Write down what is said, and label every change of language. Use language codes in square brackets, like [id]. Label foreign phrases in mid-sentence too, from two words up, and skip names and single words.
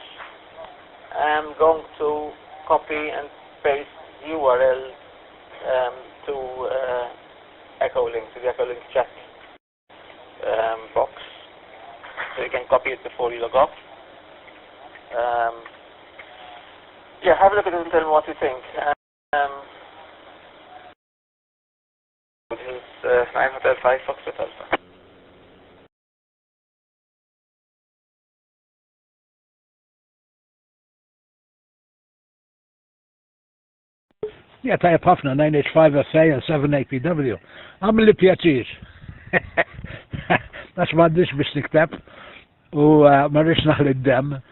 [en] I'm going to copy and paste URL to Echolink, to the Echolink chat box. So you can copy it before you log off. Yeah, have a look at it and tell me what you think. This is 9H-5 Foxtrot Alpha. [mt] Ja, tajab ħafna 9H-5FA u 7APW. Għamil li pjaċir. Għax m'għandix biex nikteb u marriċ naħli d-dem.